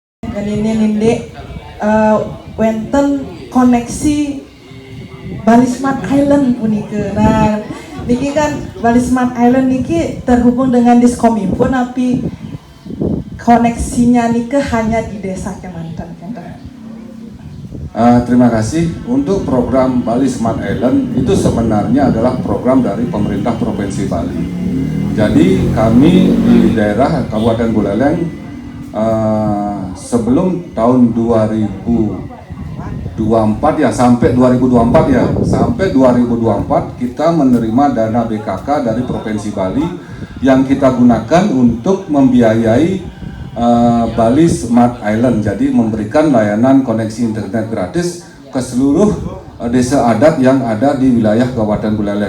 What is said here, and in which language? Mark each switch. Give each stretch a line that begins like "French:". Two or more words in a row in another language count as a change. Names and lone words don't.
Indonesian: dan ini
Balinese: ninde wenten koneksi Bali Smart Island punike.
Indonesian: Nah, niki kan Bali Smart Island niki terhubung dengan Diskominfo, tapi koneksinya niki hanya di desa Kemanten. Terima kasih. Untuk program Bali Smart Island itu sebenarnya adalah program dari pemerintah Provinsi Bali. Jadi kami di daerah Kabupaten Buleleng sebelum tahun 2024 ya, sampai 2024 kita menerima dana BKK dari Provinsi Bali yang kita gunakan untuk membiayai Bali Smart Island, jadi memberikan layanan koneksi internet gratis ke seluruh desa adat yang ada di wilayah Kabupaten Buleleng.